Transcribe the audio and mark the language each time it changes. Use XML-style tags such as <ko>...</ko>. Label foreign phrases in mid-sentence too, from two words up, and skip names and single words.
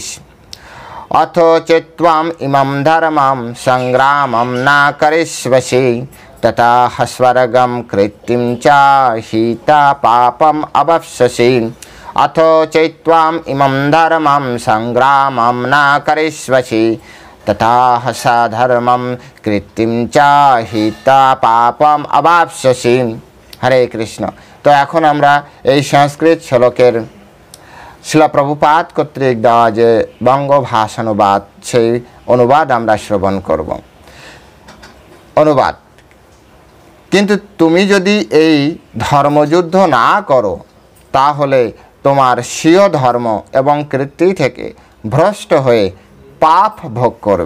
<sa>अथ चेत्त्वम् इमं धर्मं संग्रामं न करिष्यसि तथा स्वर्गं कृत्तिं च हिता पापम् अवाप्स्यसि। अथ चेत्त्वम् इमं धर्मं संग्रामं न करिष्यसि तथा सधर्मं कृत्तिं च हिता पापम् अवाप्स्यसि। हरे कृष्ण।</sa> <bn>तो এখন আমরা এই সংস্কৃত শ্লোকের শিলা প্রভুপাদ কর্তৃক দেওয়া যে বঙ্গ ভাষানুবাদ, সেই অনুবাদ আমরা শ্রবণ করব। অনুবাদ: কিন্তু তুমি যদি এই ধর্মযুদ্ধ না করো, তাহলে তোমার স্বীয় ধর্ম এবং কীর্তি থেকে ভ্রষ্ট হয়ে পাপ ভোগ করবে।</bn>